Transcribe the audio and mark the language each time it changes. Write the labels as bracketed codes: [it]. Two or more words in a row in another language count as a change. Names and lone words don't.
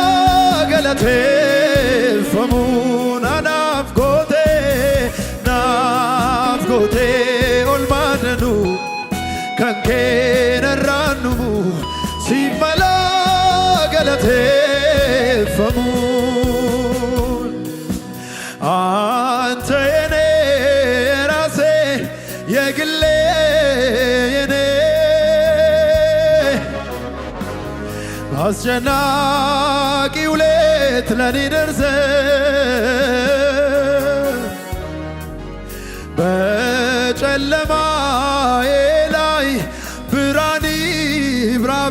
[om] galateeffamu naaf gootee olmaadanu kan keenarraan dhumu siif mala [am] galateeffamu አንተ የኔ ራሴ የግሌ የኔ አስጨናቂው ሌት ለኔ ደርሰ በጨለማዬ ላይ ብርሃን ይብራ